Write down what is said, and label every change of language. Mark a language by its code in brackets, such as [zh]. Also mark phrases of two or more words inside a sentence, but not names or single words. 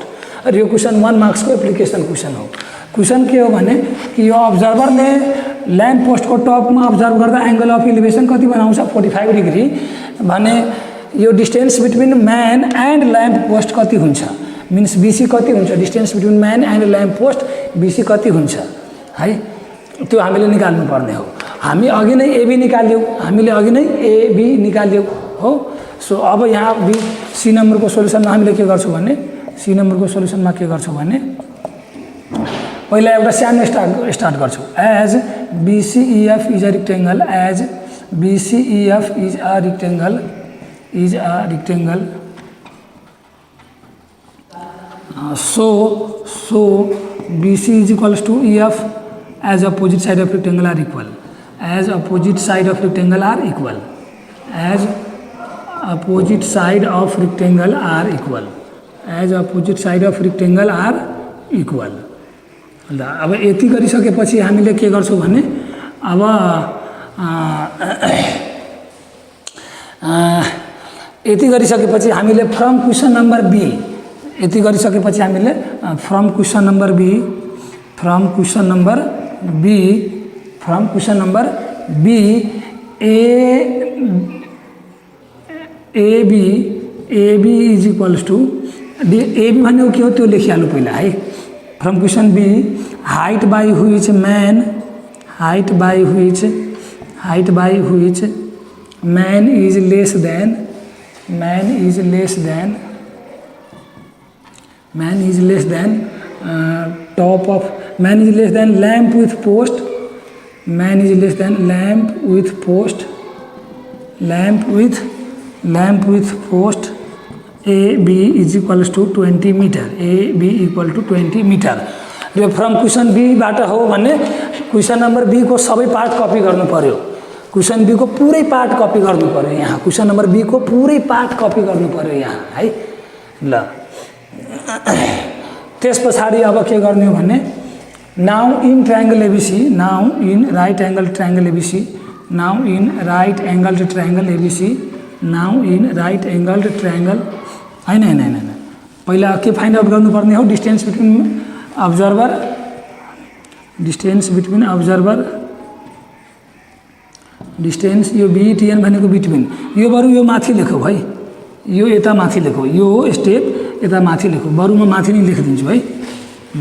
[ne] र यो क्वेसन 1 मार्क्स को [en] application question [ne] हो। क्वेसन के हो भने कि यो अब्जर्भरले [en] lamp post [ne] टपमा अब्जर्भ गर्दा [en] angle of elevation [ne] कति बनाउँछ 45 डिग्री भने यो [en] distance between man and lamp post [ne] कति हुन्छ, मिन्स बीसी कति हुन्छ, [en] distance between man and lamp post BC [ne] कति हुन्छ है, त्यो हामीले निकाल्नु पर्ने हो। हामी अघि नै एबी निकाल्यौँ, हो। सो अब यहाँ सी नम्बरको सोलुसनमा हामीले के गर्छौँ भने पहिला एउटा सानो स्टार्ट गर्छौँ। [en] as BCEF is a rectangle, so BC is equals to EF as opposite side of rectangle are equal, as opposite side of rectangle are equal, [ne] ल अब यति गरिसकेपछि हामीले के गर्छौँ भने अब यति गरिसकेपछि हामीले [en] from question number B AB is equals to AB [ne] भनेको के हो त्यो लेखिहाल्नु पहिला है। [en] from question B height by which man is less than top of man is less than lamp with post, man is less than lamp with post, lamp with post AB is equals to 20 meter, AB equal to 20 meter। [ne] र [en] from question B [ne] बाट हो भने [en] question number B [ne] को सबै [en] part copy [ne] गर्नु पर्यो, [en] question B [ne] को पुरै [en] part copy [ne] गर्नु पर्यो यहाँ, [en] question number B [ne] को पुरै [en] part copy [ne] गर्नु पर्यो यहाँ है ल। त्यस पछाडि अब के गर्ने हो भने [en] now in triangle ABC, now in right angle triangle ABC, now in right angle triangle ABC, now in right angle triangle [ne] हैन हैन हैन पहिला के [en] find out [ne] गर्नुपर्ने हो [en] distance between observer, distance between observer, [ne] डिस्टेन्स यो बीटीएन भनेको बिट्विन, यो बरु यो माथि लेखौ है, यो यता माथि लेखौ, यो स्टेप यता माथि लेखौ, बरु म माथि नै लेखिदिन्छु है ल।